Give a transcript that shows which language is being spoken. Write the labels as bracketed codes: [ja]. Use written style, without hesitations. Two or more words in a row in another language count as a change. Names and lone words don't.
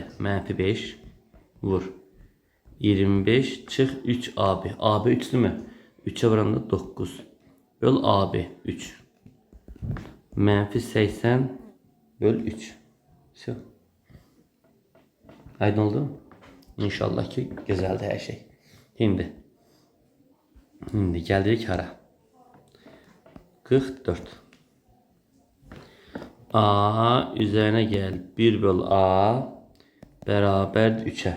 [az] Menfi 5 vur 25 çıx 3AB. AB 3'dür mü? 3'e vuranda 9 böl AB 3 menfi 80 böl 3. Все. Aydın oldu mu? [tr] İnşallah ki güzeldi her şey. Şimdi geldik hara. 44. A üzerine gel 1 böl A beraber 3'e.